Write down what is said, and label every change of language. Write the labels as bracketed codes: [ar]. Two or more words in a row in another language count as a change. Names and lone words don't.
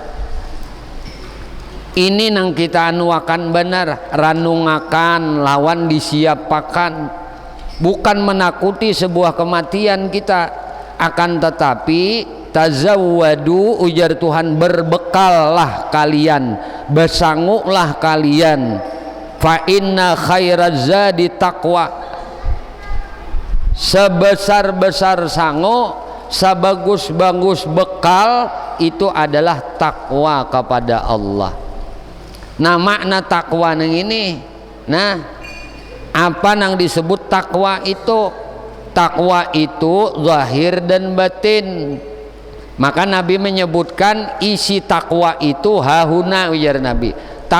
[bjn] Ini nang kita anuakan benar, ranungakan lawan disiapakan, bukan menakuti sebuah kematian kita, akan tetapi tazawwadu ujar Tuhan, berbekallah kalian, bersanguklah kalian, [ar] فإن خير الزاد التقوى. [bjn] Sebesar-besar sango, sebagus-bagus bekal itu adalah takwa kepada Allah. Nah makna takwa nang ini, nah apa nang disebut takwa itu? Takwa itu zahir dan batin. Maka Nabi menyebutkan isi takwa itu hahuna, ujar Nabi.